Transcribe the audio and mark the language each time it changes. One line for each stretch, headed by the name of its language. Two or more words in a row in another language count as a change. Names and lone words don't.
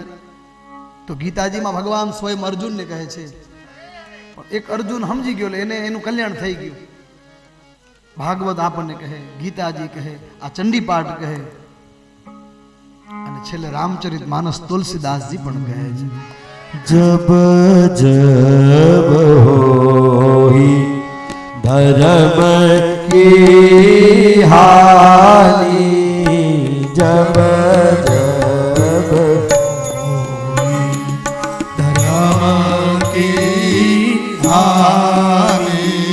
Gujarati: તો ગીતાજીમાં ભગવાન સ્વયં અર્જુનને કહે છે, એક અર્જુન સમજી ગયો, એને એનું કલ્યાણ થઈ ગયું. ભાગવત આપણને કહે, ગીતાજી કહે, આ ચંડીપાઠ કહે, અને છેલ્લે રામચરિત માનસ તુલસીદાસજી પણ કહે છે
Awadhi: जब जब होई धर्म की हानि, जब जब धर्म की हानि,